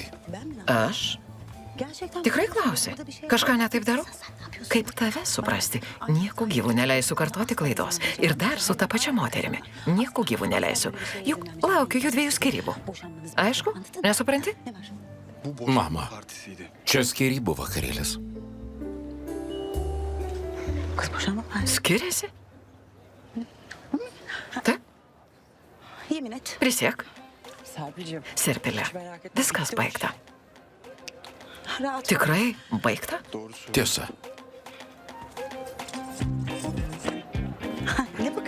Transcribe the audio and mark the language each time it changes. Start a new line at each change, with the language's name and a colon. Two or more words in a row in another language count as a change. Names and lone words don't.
Lithuanian: Aš? Tikrai klausi. Kažką netaip darau? Kaip tave suprasti? Nieku gyvų neleisiu kartoti klaidos. Ir dar su ta pačia moterimi. Nieku gyvų neleisiu. Juk laukiu jų dviejų skyrybų. Aišku? Nesupranti? Mama, čia skyrybų vakarėlis.
Turkish: Kız boşanma var.
Lithuanian: Skiriasi? Taip,
Turkish: Yemin et.
Lithuanian: prisiek. Serpil'cim. Serpilė. Viskas baigta.
Turkish: Rahat.
Lithuanian: Tikrai baigta? Tiesa.
Turkish: Ne bakıyorsun?